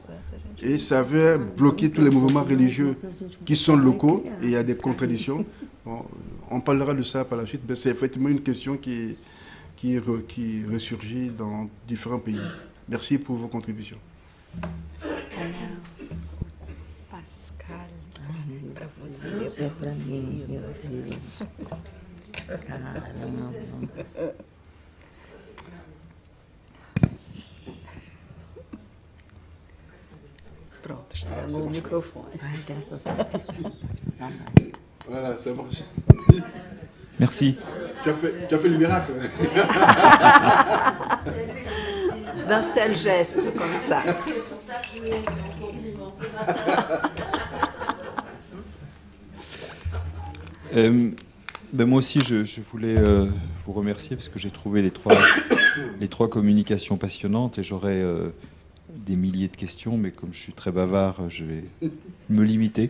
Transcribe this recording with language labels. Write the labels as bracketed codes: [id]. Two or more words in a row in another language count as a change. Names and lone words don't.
[fr] Et ça vient bloquer tous les mouvements religieux qui sont locaux, et il y a des contradictions. Bon, on parlera de ça par la suite, mais c'est effectivement une question qui ressurgit dans différents pays. Merci pour vos contributions. Pascal, [pt] para você, é para mim, meu Deus. Caramba. Pronto, estragou o microfone. [fr] Voilà, ça marche. Merci. Tu as fait le miracle. D'un seul geste, comme ça. Moi aussi, je voulais vous remercier parce que j'ai trouvé les trois communications passionnantes et j'aurais des milliers de questions, mais comme je suis très bavard, je vais me limiter.